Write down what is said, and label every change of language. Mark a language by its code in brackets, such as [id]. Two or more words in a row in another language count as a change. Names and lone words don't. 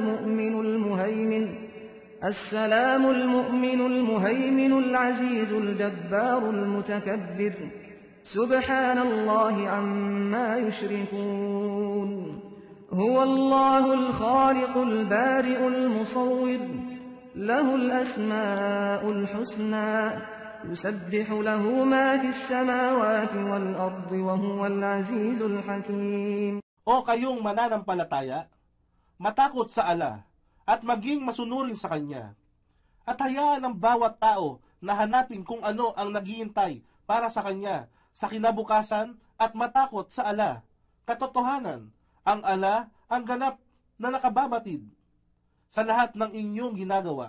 [ar] المؤمن المهيمن العزيز الجبار المتكبر سبحان الله عما يشركون هو الله الخالق البارئ المصور له الأسماء الحسنى يسبح له ما في السماوات والأرض وهو العزيز الحكيم. [tl] O kayong mananampalataya, matakot sa Allah at maging masunurin sa Kanya. At hayaan ang bawat tao na hanapin kung ano ang naghihintay para sa Kanya sa kinabukasan at matakot sa Allah. Katotohanan, ang Allah ang ganap na nakababatid sa lahat ng inyong ginagawa.